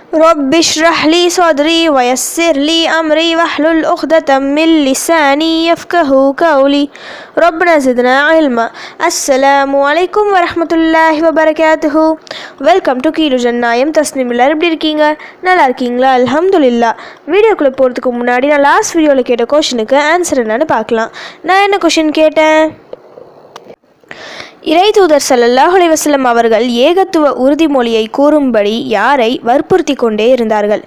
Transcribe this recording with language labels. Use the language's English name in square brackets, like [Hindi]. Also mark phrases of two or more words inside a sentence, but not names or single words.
[Arabic] رب اشرح لي صدري ويسر لي أمري واحلل عقدة من لساني يفقهوا قولي ربنا زدنا علما. السلام عليكم ورحمة الله وبركاته. [English] welcome to [Tamil] கீழு ஜன்னாயம் தஸ்னிம். எல்லாரும் எப்படி இருக்கீங்க? நல்லா இருக்கீங்களா? அல்ஹம்துலில்லாஹ். வீடியோக்குள்ளே போகிறதுக்கு முன்னாடி நான் [English] last videoவில் [Tamil] கேட்ட கொஷனுக்கு ஆன்சர் என்னன்னு பார்க்கலாம். நான் என்ன கொஷின் கேட்டேன்? இறை தூதர் [Arabic] صلى الله عليه وسلم [Tamil] அவர்கள் ஏகத்துவ உறுதிமொழியை கூறும்படி யாரை வற்புறுத்தி கொண்டே இருந்தார்கள்?